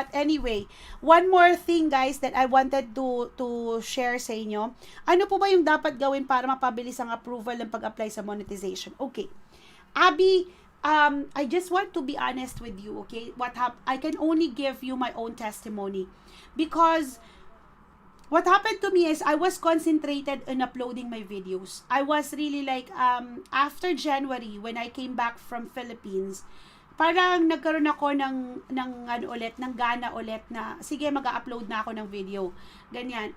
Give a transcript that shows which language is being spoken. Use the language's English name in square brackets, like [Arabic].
[English] But anyway, one more thing guys that I wanted to share [Filipino] sa inyo. Ano po ba yung dapat gawin para mapabilis ang approval ng pag-apply sa monetization? [English] Okay. Abby, I just want to be honest with you, okay? I can only give you my own testimony. Because what happened to me is I was concentrated in uploading my videos. I was really like, after January, when I came back from Philippines, [Filipino] parang nagkaroon ako ng gana ulit na, sige, mag-upload na ako ng video. [English] Ganyan.